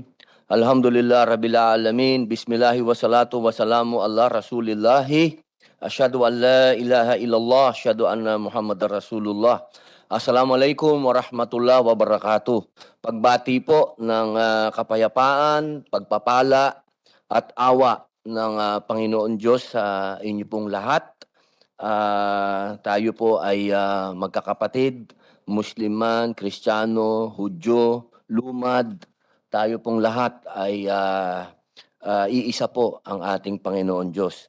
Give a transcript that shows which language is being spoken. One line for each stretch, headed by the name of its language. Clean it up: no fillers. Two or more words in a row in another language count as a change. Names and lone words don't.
Arabic: الحمد لله رب العالمين. بسم الله والصلاة والسلام على رسول الله. أشهد أن لا إله إلا الله، أشهد أن محمدا رسول الله. السلام عليكم ورحمة الله وبركاته.
Filipino: Pagbati po ng kapayapaan, pagpapala at awa ng Panginoon Diyos sa inyo pong lahat. Tayo po ay magkakapatid, Muslim man, Kristiyano, Hudyo, Lumad, tayo pong lahat ay iisa po ang ating Panginoon Diyos.